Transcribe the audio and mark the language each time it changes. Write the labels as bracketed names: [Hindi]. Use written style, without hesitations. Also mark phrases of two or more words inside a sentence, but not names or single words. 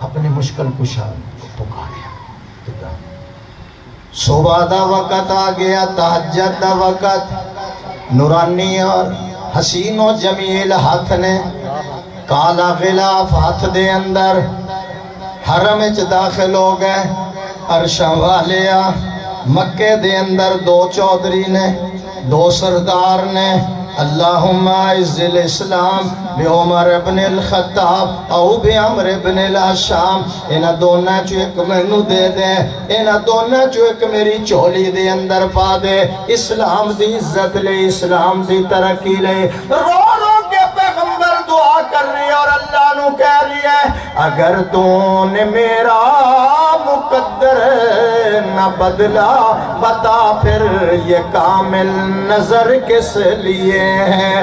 [Urdu] اپنے مشکل کشان کو پکارے. [Punjabi] صبح دا وقت آ گیا، تہجد دا وقت. نورانی اور حسین و جمیل ہاتھ نے، کالا غلاف ہاتھ دے اندر، حرم اچ داخل ہو گئے. عرشاں والیا مکے دے اندر دو چودھری نے، دو سردار نے. [Arabic] اللہم اعز الاسلام بعمر ابن الخطاب او بعمر ابن الاشام. [Punjabi] اینا دونہ چو ایک مینو دے دے، اینا دونہ چو ایک میری چولی دے اندر پا دے. اسلام دی عزت لے، اسلام دی ترقی لے. [Urdu] رو رو کے پیغمبر دعا کر رہی ہے اور اللہ نو کہہ رہی ہے اگر تو نے میرا مقدر نہ بدلا بتا پھر یہ کامل نظر کس لیے ہے.